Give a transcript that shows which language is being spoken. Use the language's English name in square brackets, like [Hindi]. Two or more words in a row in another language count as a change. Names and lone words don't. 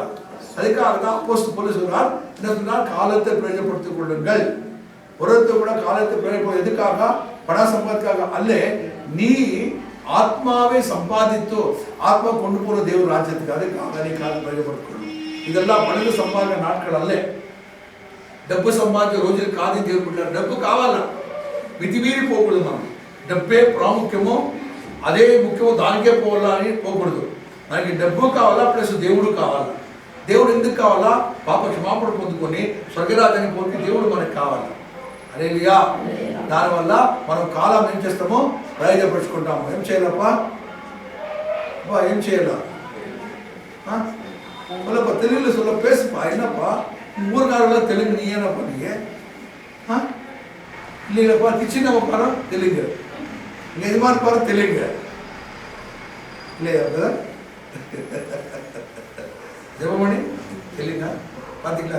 [Tamil] அதுக்காக தான் அப்போஸ்தலன் பவுல் சொல்றார், என்ன சொன்னால்? காலத்தை பிரயோஜனப்படுத்திக் கொள்ளுங்கள். ஒருத்தர் கூட காலத்தை பிரயோஜனம் எதுக்காக? பண சம்பாதிக்காக அல்ல, நீ ஆத்மாவை சம்பாதித்து ஆத்மா கொண்டு போற தேவ ராஜ்யத்துக்கு. அதுக்காக நீ காலம் பிரயோஜனப்படுத்திக். இதெல்லாம் பணத்தை சம்பாதிக்க நாட்கள் அல்ல. [Telugu] డబ్బు సంపాదించే రోజులు కాదు దేవుడు పెట్టారు. డబ్బు కావాలా? మితిమీరి పోకూడదు. మనం డబ్బే ప్రాముఖ్యమో అదే ముఖ్యమో దానికే పోవాలా అని పోకూడదు. మనకి డబ్బు కావాలా, ప్లస్ దేవుడు కావాలా. దేవుడు ఎందుకు కావాలా? పాప క్షమాపణ పొందుకొని స్వర్గరాజ్యానికి పోతే దేవుడు మనకు కావాలి. హల్లెలూయా. దానివల్ల మనం కాలం ఏం చేస్తామో ప్రయోజనపరుచుకుంటాము. ఏం చేయాలప్పా? ఏం చేయాలా? [Tamil] சொல்லப்பா, தெலுங்குல சொல்ல பேசுப்பா. என்னப்பா ஊர்காரெல்லாம் தெலுங்கு, நீ என்னப்பா நீங்க? இல்லைங்களப்பா, கிச்சினவ பாரு தெலுங்கு, இங்க எஜமான் பாரு தெலுங்கு, இல்லையா பிரதர்? ஜெபமணி தெலுங்கா? பாத்தீங்களா?